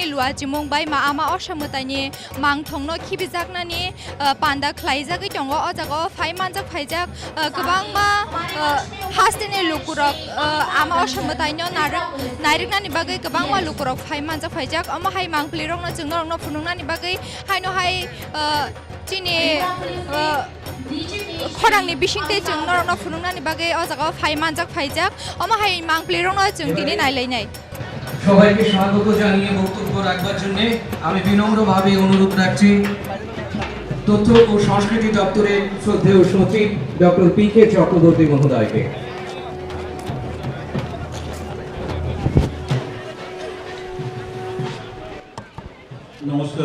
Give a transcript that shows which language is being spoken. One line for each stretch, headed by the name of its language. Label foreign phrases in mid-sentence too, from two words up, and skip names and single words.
Kok Borok: लुआ जिमुं बाय मा आमा असामतानि मांथंनो खिबिजाकनानि पान्दा ख्लाइजागै दङ अ जागाव फाइ मानजाक फाइजाक गोबांमा हास्टेनि लुकुरक आमा असामताइनो नाइरुकनानि बागै गोबांमा लुकुरक फाइ मानजाक फाइजाक अमा हाइ मांप्लिरंनो जोंनो फुनुंनानि बागै हाइनो हाइ चिनि खरांनि बिसिंते जोंनो फुनुंनानि बागै अ जागाव फाइ मानजाक फाइजाक अमा हाइ मांप्लिरंनो जों दिनै नायलायनाय
Bangla: সবাইকে স্বাগত জানিয়ে বক্তব্য রাখবার জন্য আমি বিনম্রভাবে অনুরোধ রাখছি তথ্য ও সংস্কৃতি দপ্তরের শ্রদ্ধেয় সচিব ডক্টর পি.কে. চক্রবর্তী মহোদয়কে। নমস্কার।